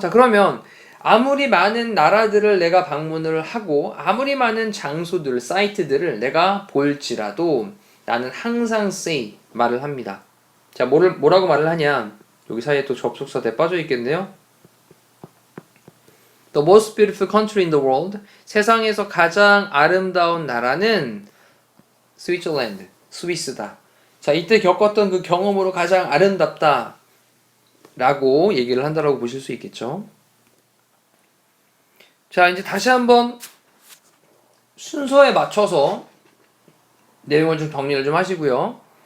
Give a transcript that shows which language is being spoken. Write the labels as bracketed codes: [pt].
[ko] 자, 그러면 아무리 많은 나라들을 내가 방문을 하고 아무리 많은 장소들, 사이트들을 내가 볼지라도 나는 항상 say 말을 합니다. 자, 뭐라고 말을 하냐? 여기 사이에 또 접속사 대 빠져 있겠네요. [en] The most beautiful country in the world. [ko] 세상에서 가장 아름다운 나라는 스위tzerland, 스위스다. 자, 이때 겪었던 그 경험으로 가장 아름답다 라고 얘기를 한다라고 보실 수 있겠죠. 자, 이제 다시 한번 순서에 맞춰서 내용을 좀 정리를 좀 하시고요.